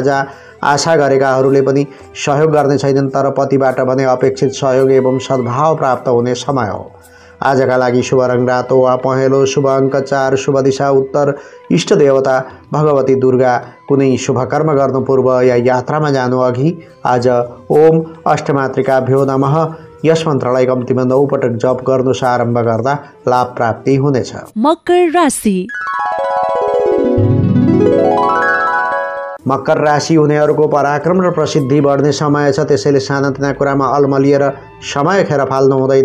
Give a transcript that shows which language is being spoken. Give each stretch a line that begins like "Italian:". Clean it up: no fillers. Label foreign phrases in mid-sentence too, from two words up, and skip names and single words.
Nepali: आज आशा गरेकाहरूले पनि सहयोग गर्ने छैनन्, तर पतिबाट भने अपेक्षित सहयोग एवं सद्भाव प्राप्त हुने समय हो। आजका लागि शुभ रङ रातो वा पहेँलो, शुभ अङ्क 4, शुभ दिशा उत्तर, इष्ट देवता भगवती दुर्गा। कुनै शुभ कर्म गर्नु पूर्व या यात्रामा जानु अघि आज
Sanskrit: ओम अष्टमातृकाभ्यो नमः
Nepali: यस मन्त्रलाई कम्तीमा 9 पटक जप गर्नुस् आरम्भ गर्दा लाभ प्राप्ति हुनेछ। मकर राशि। मकर राशि हुनेहरूको पराक्रम र प्रसिद्धि बढ्ने समय छ। त्यसैले सानातिना कुरामा अलमलिएर समय खेर फाल्नु हुँदैन।